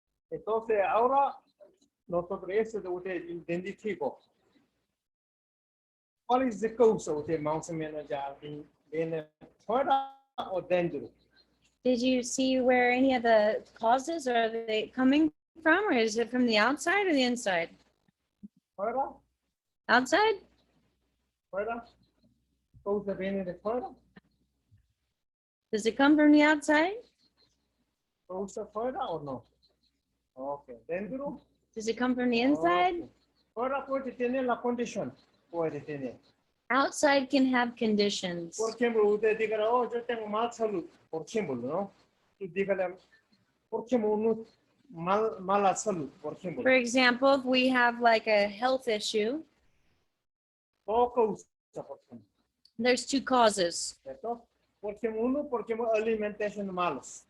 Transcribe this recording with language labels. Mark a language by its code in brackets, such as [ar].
[es] Entonces, ahora nosotros eso de usted identificó. ¿Cuál es la causa usted más o menos ya viene fuera o dentro? [en] Did you see where any of the causes are they coming from, or is it from the outside or the inside? [es] ¿Fuera? [en] Outside? [es] ¿Fuera? ¿Causa viene de fuera? [en] Does it come from the outside? [es] ¿Causa fuera o no? Ok, dentro. [en] Does it come from the inside? Ok. [es] Fuera puede tener la condición, puede tener. [en] Outside can have conditions. [es] Por ejemplo, usted diga, oh, yo tengo mal salud, por ejemplo, ¿no? Y dígale, por ejemplo, mala salud, por ejemplo. [en] For example, if we have like a health issue, [es] Todo causa, por ejemplo, [en] there's two causes. [es] ¿cierto? Porque alimentación malos.